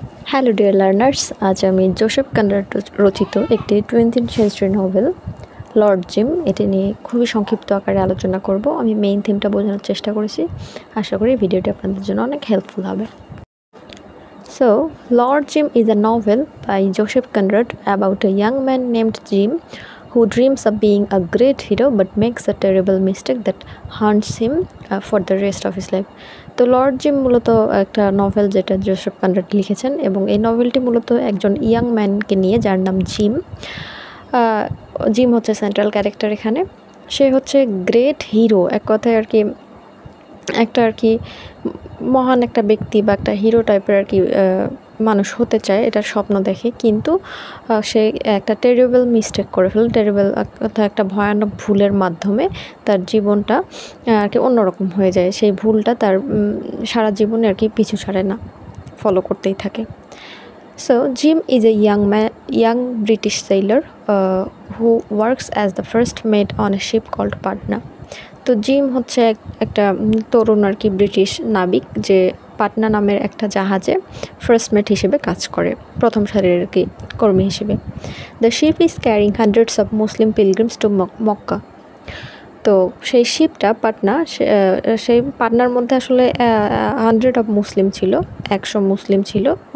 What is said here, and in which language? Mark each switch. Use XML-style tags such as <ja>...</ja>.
<bn>Hello dear learners, আজ আমি Joseph Conrad রচিত একটি 20th century novel Lord gym এটি নিয়ে খুবই সংক্ষিপ্ত আকারে আলোচনা করব। আমি মেইন থিমটা বোঝানোর চেষ্টা করেছি। আশা করি ভিডিওটি আপনাদের জন্য অনেক হেল্পফুল হবে।</bn> <en>So, Lord Jim is a novel by Joseph Conrad about a young man named Jim who dreams of being a great hero but makes a terrible mistake that haunts him for the rest of his life.</en> <bn>তো Lord gym মূলত একটা novel যেটা Joseph Conrad লিখেছেন, এবং এই নভেলটি মূলত একজন young ম্যানকে নিয়ে, যার নাম জিম। জিম হচ্ছে সেন্ট্রাল ক্যারেক্টার এখানে। সে হচ্ছে গ্রেট হিরো, এক কথায় আর কি একটা মহান একটা ব্যক্তি বা একটা হিরো টাইপের মানুষ হতে চায়, এটার স্বপ্ন দেখে। কিন্তু সে একটা টেরিবল মিস্টেক করে ফেলে, টেরিবল একটা ভয়ানক ভুলের মাধ্যমে তার জীবনটা অন্যরকম হয়ে যায়। সেই ভুলটা তার সারা জীবনে পিছু ছাড়ে না, ফলো করতেই থাকে।</bn> <en>So Jim is a young British sailor who works as the first mate on a ship called Patna.</en> <bn>তো জিম হচ্ছে একটা তরুণ ব্রিটিশ নাবিক, যে পাটনা নামের একটা জাহাজে ফার্স্ট মেট হিসেবে কাজ করে, প্রথম সারির কর্মী হিসেবে।</bn> <en>The ship is carrying hundreds of Muslim pilgrims to Mecca.</en> <bn>তো সেই শিপটা পাটনা, সেই পাটনার মধ্যে 100 অফ মুসলিম ছিল, 100 মুসলিম ছিল।</bn>